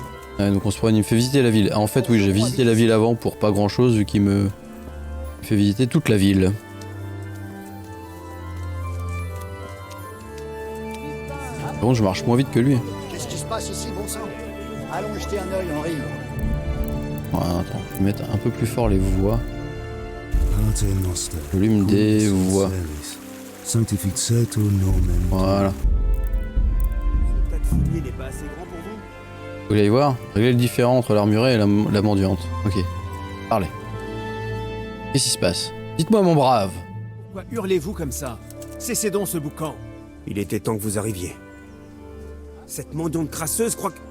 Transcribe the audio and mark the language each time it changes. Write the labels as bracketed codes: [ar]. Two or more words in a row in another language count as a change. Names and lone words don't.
[fr] Ah, donc on se promène, il me fait visiter la ville. Ah, en fait, oui, j'ai visité la ville avant pour pas grand chose, vu qu'il me fait visiter toute la ville. Bon, je marche moins vite que lui. Qu'est-ce qui se passe ici, bon sang? Allons jeter un œil, Henri. Ouais, attends, je vais mettre un peu plus fort les voix. [la] Pater noster. [fr] Volume des voix. [la] Sanctificetur nomen. [fr] Voilà. Ce tas de fumier n'est pas assez grand pour vous? Vous voulez y voir? Régler le différend entre l'armurée et la mendiante. Ok. Parlez. Qu'est-ce qui se passe? Dites-moi, mon brave. Pourquoi hurlez-vous comme ça? Cessez donc ce boucan. Il était temps que vous arriviez. Cette mendiante crasseuse croit que...